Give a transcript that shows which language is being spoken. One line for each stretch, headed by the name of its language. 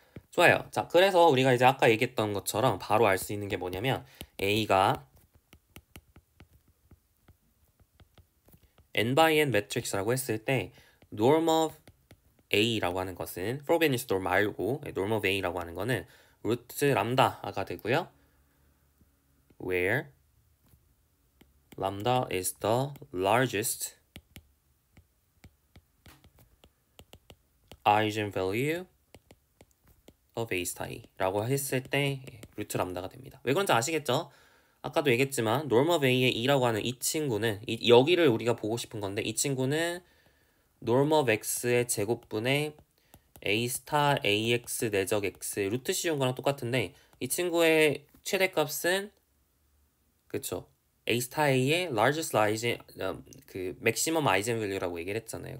Korean: 좋아요. 자, 그래서 우리가 이제 아까 얘기했던 것처럼 바로 알 수 있는 게 뭐냐면 A가 n by n 매트릭스라고 했을 때 norm of A라고 하는 것은 프로베니스 norm 말고 norm of A라고 하는 거는 루트 람다가 되고요.
English: where lambda is the largest eigenvalue of A star
Korean: 라고 했을 때 루트 람다가 됩니다. 왜 그런지 아시겠죠? 아까도 얘기했지만 norm of A의 2라고 하는 이 친구는 여기를 우리가 보고 싶은 건데 이 친구는 norm of X의 제곱분의 A 스타 AX 내적 X 루트 씌운 거랑 똑같은데 이 친구의 최대값은 그쵸 A 스타 A의 largest 그 maximum eigenvalue라고 얘기를 했잖아요.